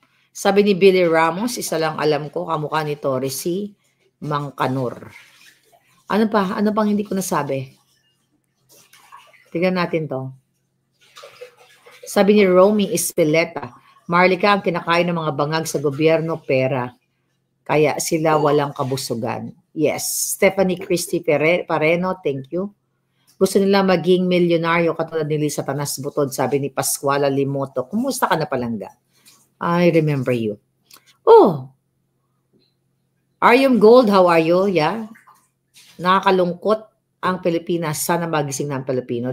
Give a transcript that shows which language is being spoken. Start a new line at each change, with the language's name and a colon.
Filipino: Sabi ni Billy Ramos, isa lang alam ko, kamukha ni Torres si Mangkanor. Ano pa? Ano pang hindi ko nasabi? Tignan natin to. Sabi ni Romy Espeleta, Marlica, ang kinakain ng mga bangag sa gobyerno, pera. Kaya sila walang kabusugan. Yes. Stephanie Christy Pareno,
English: thank you.
Filipino: Gusto nila maging milyonaryo katulad ni Lisa Tanas Butod, sabi ni Pascuala Limoto. Kumusta ka na, palangga?
English: I remember you. Oh, Arium Gold, how are you? Yeah.
Filipino: Nakakalungkot ang Pilipinas. Sana magising na ang Pilipino.